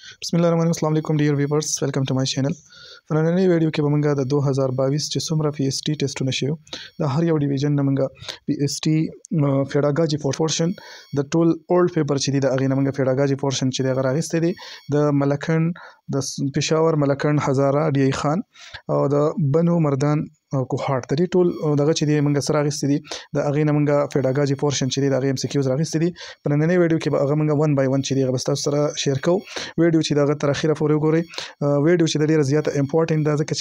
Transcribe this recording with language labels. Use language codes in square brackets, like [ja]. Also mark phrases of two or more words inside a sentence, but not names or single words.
[en] Bismillahirrahmanirrahim. [ar] السلام عليكم [en] dear viewers. Welcome to my channel. [ps] په نننۍ ویډیو کې به موږ د 2022 چې څومره پی ایس ټي ټیسټونه شوي د هر یو ډیویژن نه موږ [en] PST pedagogy portion [ps] د ټول اولډ پیپر چې دی د هغې نه موږ [en] pedagogy portion [ps] چې دی هغه راغیستی دی د ملکنډ د پېښور ملکنډ هزاره ډي ای خان او د بنو مردان او کوهاټ د دې ټول دغه چې دی موږ سره راغیستی دي د هغې نه موږ [en] pedagogy portion [ps] چې دی د هغې ام سی کیوز راغیستی دي په نننۍ ویډیو کې به هغه موږ [en] one by one [ps] چې دی هغه به ستاسو سره شیر کوو ویډیو چې د هغه تر اخره پورې وګورئ ویډیو چې د ډېره زیاته امپورټنټ ده ځکه چې